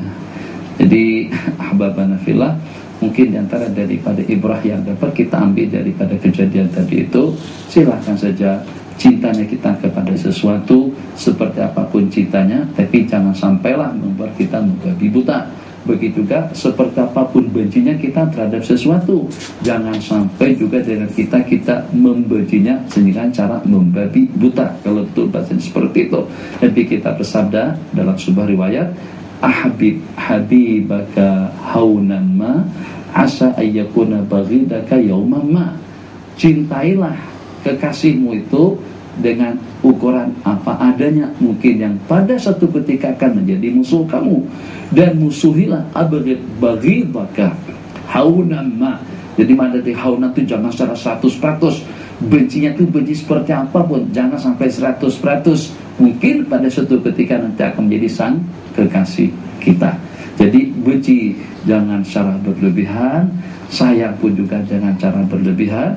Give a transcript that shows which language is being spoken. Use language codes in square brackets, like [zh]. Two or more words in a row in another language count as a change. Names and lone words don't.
[id] Jadi [ar] أحبابنا في الله, [id] mungkin diantara daripada ibrah yang dapat kita ambil daripada kejadian tadi itu, silahkan saja cintanya kita kepada sesuatu seperti apapun cintanya, tapi jangan sampailah membuat kita membabi buta. Begitu juga seperti apapun bencinya kita terhadap sesuatu, jangan sampai juga dengan kita membencinya dengan cara membabi buta. Kalau betul bahasanya seperti itu. Nabi kita bersabda dalam sebuah riwayat, [ar] أحبب حبيبك هونا ما عسى أن يكون بغيضك يوما ما. [id] Cintailah kekasihmu itu dengan ukuran apa adanya, mungkin yang pada satu ketika akan menjadi musuh kamu. Dan musuhilah [ar] أبغض بغيضك هونا ما. [id] Jadi mana dari haunan itu jangan secara 100%, bencinya itu benci seperti apapun, jangan sampai 100%. Mungkin pada suatu ketika nanti akan menjadi sang kekasih kita. Jadi benci jangan secara berlebihan, sayang pun juga jangan cara berlebihan.